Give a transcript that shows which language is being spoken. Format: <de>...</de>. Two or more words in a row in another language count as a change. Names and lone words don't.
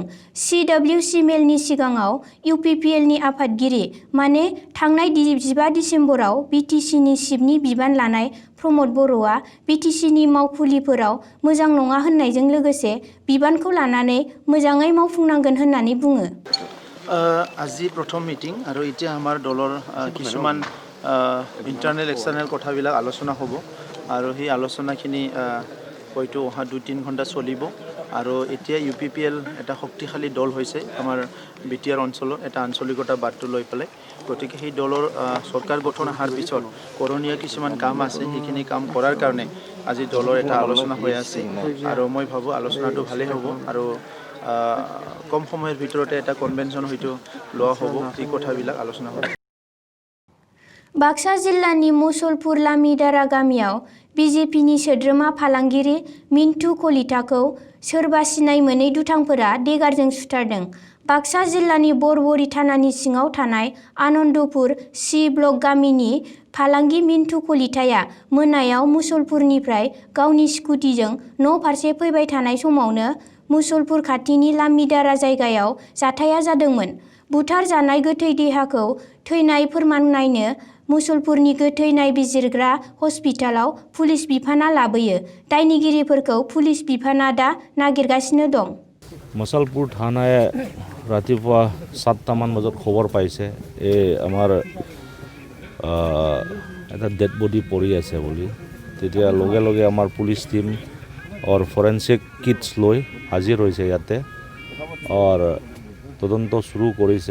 <brx>CWC मेलनि सिगाङाव इउपिपिएलनि आफादगिरि माने थांनाय 15 दिसेम्बराव बिटिसिनि चिफनि बिबान लानाय प्रमद बर'आ बिटिसिनि मावखुलिफोराव मोजां नङा होननायजों लोगोसे बिबानखौ लानानै मोजाङै मावफुंनांगोन होननानै बुङो।</brx> <as>আজি প্ৰথম মিটিং আৰু এতিয়া আমাৰ দলৰ কিছুমান</as> <en>internal external</en> <as>কথাবিলাক আলোচনা হ'ব আৰু সেই আলোচনাখিনি হয়তো অহা 2-3 ঘণ্টা চলিব আৰু এতিয়া ইউপিপিএল এটা শক্তিশালী দল হৈছে আমাৰ বিটিআৰ অঞ্চলৰ এটা আঞ্চলিকতা বাদটো লৈ পেলাই। গতিকে সেই দলৰ চৰকাৰ গঠন অহাৰ পিছত কৰণীয় কিছুমান কাম আছে, সেইখিনি কাম কৰাৰ কাৰণে আজি দলৰ এটা আলোচনা হৈ আছে আৰু মই ভাবোঁ আলোচনাটো ভালেই হ'ব আৰু কম সময়ৰ ভিতৰতে এটা কনভেনশ্যন হয়তো লোৱা হ'ব। এই কথাবিলাক আলোচনা হ'ব।</as> <brx>बाक्सा जिल्लानि मुसलपुर लामिदारा गामियाव बिजेपिनि सोद्रोमा फालांगिरि मिन्टु कलिताखौ सोरबा सिनाय मोनै दुथांफोरा देगारजों सुथारदों। बाक्सा जिल्लानि बरबरि थानानि सिङाव थानाय आनन्दपुर C ब्लक गामिनि फालांगि मिन्टु कलिताया मोनायाव मुसलपुरनिफ्राय गावनि स्कुटिजों न' फारसे फैबाय थानाय समावनो मुसलपुर खाथिनि लामिदारा जायगायाव जाथाया जादोंमोन। बुथार जानाय गोथै देहाखौ थैनाय फोरमान नायनो मुसलपुरनि गोथै नायबिजिरग्रा हस्पिटालाव पुलिस बिफाना लाबोयो। दायनिगिरिफोरखौ पुलिस बिफाना दा नागिरगासिनो दं।</brx> <as>মুছলপুৰ থানায় ৰাতিপুৱা 7টামান বজাত খবৰ পাইছে আমাৰ এটা</as> <en>dead body</en> <as>পৰি আছে বুলি। তেতিয়া লগে লগে আমাৰ পুলিচ টিম और ফৰেনচিক কিটছ লৈ হাজিৰ হৈছে ইয়াতে और তদন্ত শুরু কৰিছে।</as>